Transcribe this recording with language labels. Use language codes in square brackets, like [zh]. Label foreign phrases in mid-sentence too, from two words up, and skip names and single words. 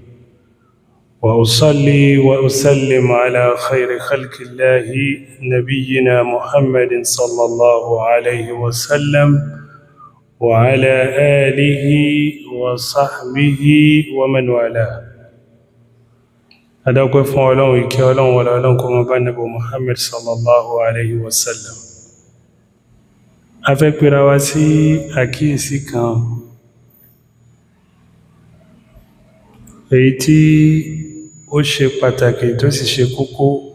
[ar] وأصلي وأسلم على خير خلق الله نبينا محمد صلى الله عليه وسلم وعلى آله وصحبه ومن والاه. [yo] adáwọ̀pẹ́ fún ọlọ́run, ìkẹ́ ọlọ́run wọlá ọlọ́run kó máa bá Nábì Muhammad [ar] صلى الله عليه وسلم. [yo] A fẹ́ pèrà wá sí àkíyèsí kan èyí tí ó ṣe pàtàkì tó sì ṣe kókó,